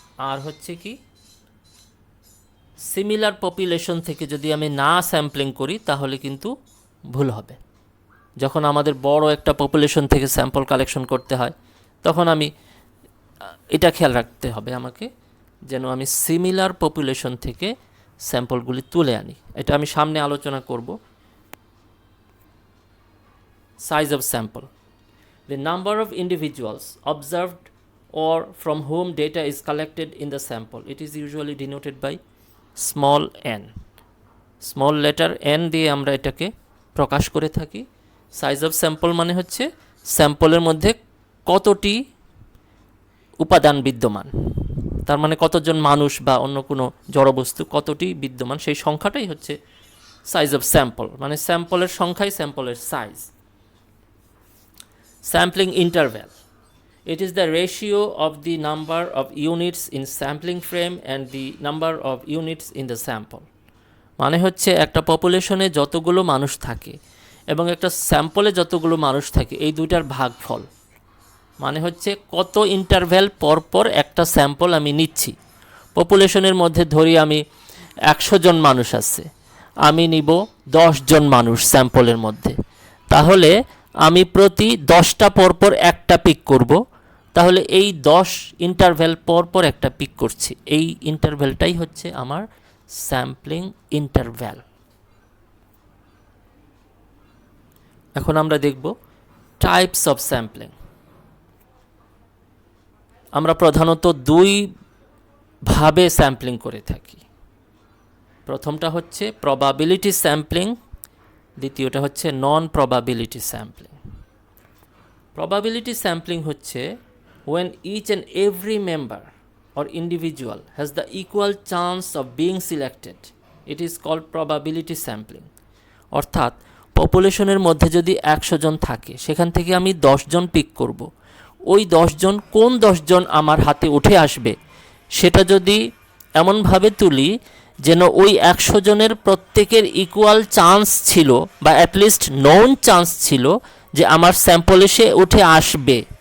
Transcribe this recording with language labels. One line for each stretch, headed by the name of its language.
Bangla: আর হচ্ছে কি, similar population থেকে যদি আমি না স্যাম্পলিং করি তাহলে কিন্তু ভুল হবে। যখন আমাদের বড় একটা পপুলেশন থেকে স্যাম্পল কালেকশন করতে হয়, তখন আমি এটা খেয়াল রাখতে হবে আমাকে, যেন আমি সিমিলার পপুলেশন থেকে স্যাম্পলগুলি তুলে আনি। এটা আমি সামনে আলোচনা করব।
English: Size of sample, the number of individuals observed or from whom data is collected in the sample. It is usually denoted by small n.
Bangla: Small letter n দিয়ে আমরা এটাকে প্রকাশ করে থাকি। সাইজ অফ স্যাম্পল মানে হচ্ছে স্যাম্পলের মধ্যে কতটি উপাদান বিদ্যমান, তার মানে কতজন মানুষ বা অন্য কোনো জড়বস্তু কতটি বিদ্যমান, সেই সংখ্যাটাই হচ্ছে সাইজ অফ স্যাম্পল। মানে স্যাম্পলের সংখ্যাই স্যাম্পলের size.
English: Sampling interval, it is the ratio of the number of units in sampling frame and the number of units in the sample.
Bangla: মানে হচ্ছে একটা পপুলেশনে যতগুলো মানুষ থাকে এবং একটা স্যাম্পলে যতগুলো মানুষ থাকে, এই দুইটার ভাগফল। মানে হচ্ছে কত ইন্টারভ্যাল পর পর একটা স্যাম্পল আমি নিচ্ছি। পপুলেশনের মধ্যে ধরি আমি 100 জন মানুষ আছে, আমি নিব 10 জন মানুষ স্যাম্পলের মধ্যে, তাহলে আমি প্রতি 10টা পরপর একটা পিক করব। তাহলে এই 10 ইন্টারভ্যাল পরপর একটা পিক করছি, এই ইন্টারভ্যালটাই হচ্ছে আমার স্যাম্পলিং ইন্টারভ্যাল। এখন আমরা দেখব টাইপস অফ স্যাম্পলিং। আমরা প্রধানত 2 ভাবে স্যাম্পলিং করে থাকি। প্রথমটা হচ্ছে প্রবাবিলিটি স্যাম্পলিং, দ্বিতীয়টা হচ্ছে নন প্রবাবিলিটি স্যাম্পলিং। প্রবাবিলিটি স্যাম্পলিং হচ্ছে
English: when each and every member or individual has the equal chance of being selected, it is called probability sampling.
Bangla: অর্থাৎ পপুলেশনের মধ্যে যদি 100 জন থাকে, সেখান থেকে আমি 10 জন পিক করব। ওই 10 জন কোন 10 জন আমার হাতে উঠে আসবে, সেটা যদি এমনভাবে তুলি যেন ওই 100 জনের প্রত্যেকের ইকুয়াল চান্স ছিল, বা অ্যাটলিস্ট নন চান্স ছিল যে আমার স্যাম্পল এসে উঠে আসবে।